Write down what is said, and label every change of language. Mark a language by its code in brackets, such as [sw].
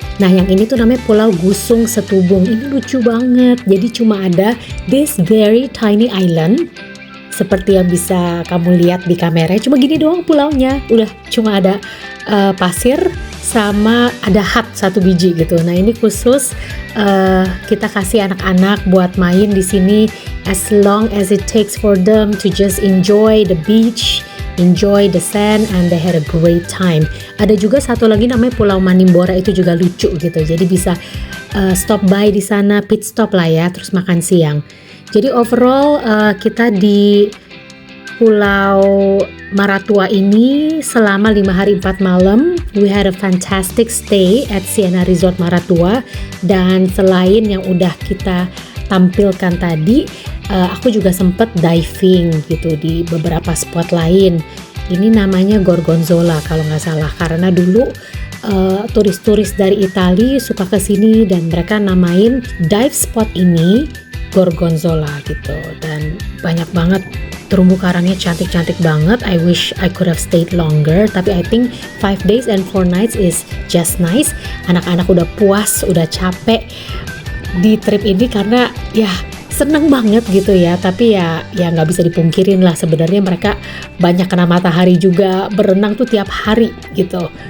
[id] Nah, yang ini tuh namanya Pulau Gusung Setubung. Ini lucu banget. Jadi cuma ada this very tiny island seperti yang bisa kamu lihat di kamera. Cuma gini doang pulaunya. Udah cuma ada pasir sama ada hut satu biji gitu. Nah, ini khusus kita kasih anak-anak buat main di sini as long as it takes for them to just enjoy the beach, enjoy the sand, and they had a great time. Ada juga satu lagi namanya Pulau Manimbora, itu juga lucu gitu. Jadi bisa stop by di sana, pit stop lah ya, terus makan siang. Jadi overall kita di Pulau Maratua ini selama 5 hari 4 malam. [en] We had a fantastic stay at Sienna Resort Maratua. [id] Dan selain yang udah kita tampilkan tadi, aku juga sempet diving gitu di beberapa spot lain. Ini namanya Gorgonzola kalau nggak salah, karena dulu turis-turis dari Italia suka kesini dan mereka namain dive spot ini Gorgonzola gitu. Dan banyak banget terumbu karangnya, cantik-cantik banget. [en] I wish I could have stayed longer, tapi I think 5 days and 4 nights is just nice. [id] Anak-anak udah puas, udah capek di trip ini karena ya seneng banget gitu ya. Tapi ya nggak bisa dipungkirin lah, sebenarnya mereka banyak kena matahari juga, berenang tuh tiap hari gitu.